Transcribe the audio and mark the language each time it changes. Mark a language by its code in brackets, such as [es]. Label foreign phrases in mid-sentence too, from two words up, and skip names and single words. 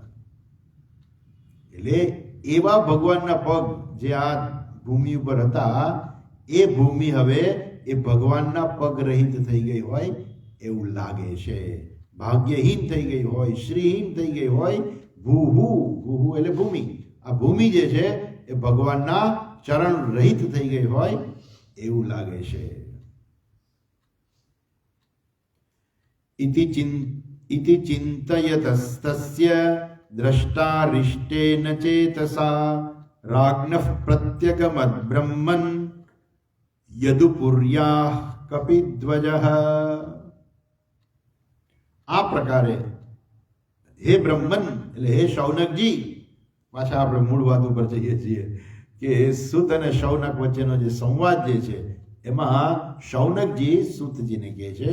[gu] એટલે એવા ભગવાનના પગ જે આ ભૂમિ ઉપર હતા, એ ભૂમિ હવે એ ભગવાનના પગ રહિત થઈ ગઈ હોય એવું લાગે છે. ભાગ્યહીન થઈ ગઈ હોય, શ્રીહીન થઈ ગઈ હોય. ભૂહુ, ભૂહુ એટલે ભૂમિ, આ ભૂમિ જે છે એ ભગવાનના ચરણ રહિત થઈ ગઈ હોય એવું લાગે છે. [sa] इति चिन्तयतस्तस्य द्रष्टारिष्टेन चेतसा राज्ञः प्रत्यगमद्ब्रह्मन् यदुपुर्याः कपिध्वजः. [gu] આ પ્રકારે હે બ્રહ્મન એટલે હે શૌનકજી, પાછા આપણે મૂળ વાત ઉપર જઈએ છીએ કે સુત અને શૌનક વચ્ચેનો જે સંવાદ જે છે એમાં શૌનકજી સુતજીને કહે છે,